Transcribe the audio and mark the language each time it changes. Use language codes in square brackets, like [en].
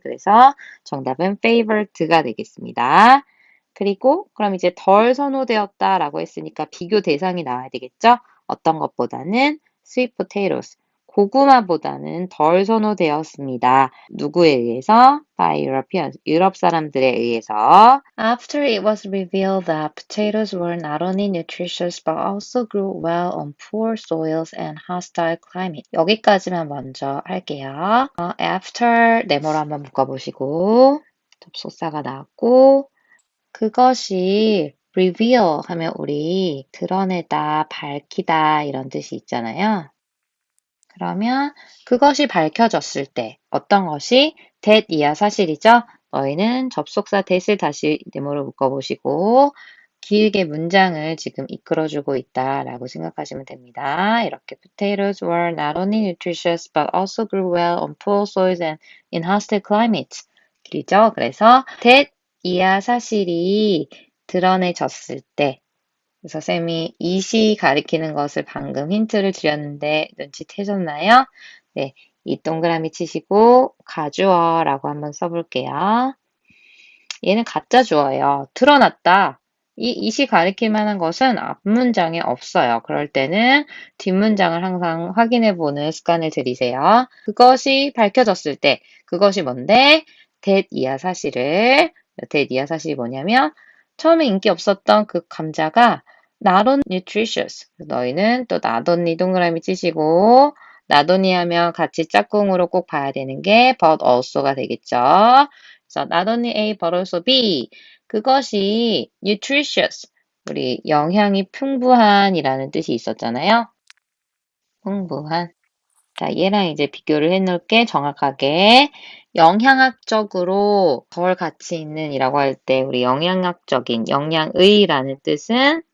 [ko] 그래서 정답은 favored가 되겠습니다. 그리고 그럼 이제 덜 선호되었다라고 했으니까 비교 대상이 나와야 되겠죠? 어떤 것보다는 sweet potatoes. 고구마보다는 덜 선호되었습니다. 누구에 의해서? By Europeans. 유럽 사람들에 의해서. [en] After it was revealed that potatoes were not only nutritious but also grew well on poor soils and hostile climate. [ko] 여기까지만 먼저 할게요. After 네모로 한번 묶어보시고 접속사가 나왔고 그것이 reveal 하면 우리 드러내다, 밝히다 이런 뜻이 있잖아요. 그러면 그것이 밝혀졌을 때 어떤 것이 that이야 사실이죠. 너희는 접속사 that을 다시 네모로 묶어보시고 길게 문장을 지금 이끌어주고 있다라고 생각하시면 됩니다. [en] 이렇게 potatoes were not only nutritious but also grew well on poor soils and in hostile climates. [ko] 길죠? 그래서 that이야 사실이 드러내졌을 때 그래서 쌤이 이시 가리키는 것을 방금 힌트를 드렸는데 눈치채셨나요? 네, 이 동그라미 치시고 가주어라고 한번 써볼게요. 얘는 가짜 주어예요. 드러났다. 이 이시 가리킬 만한 것은 앞문장에 없어요. 그럴 때는 뒷문장을 항상 확인해 보는 습관을 들이세요. 그것이 밝혀졌을 때 그것이 뭔데? that이야 사실을 that이야 사실이 뭐냐면 처음에 인기 없었던 그 감자가 not only nutritious. 너희는 또 not only 동그라미 치시고 not only 하면 같이 짝꿍으로 꼭 봐야 되는 게 but also가 되겠죠. 그래서 not only A but also B. 그것이 nutritious. 우리 영양이 풍부한이라는 뜻이 있었잖아요. 풍부한. 자, 얘랑 이제 비교를 해놓을게 정확하게. 영양학적으로 덜 가치 있는 이라고 할 때 우리 영양학적인, 영양의라는 뜻은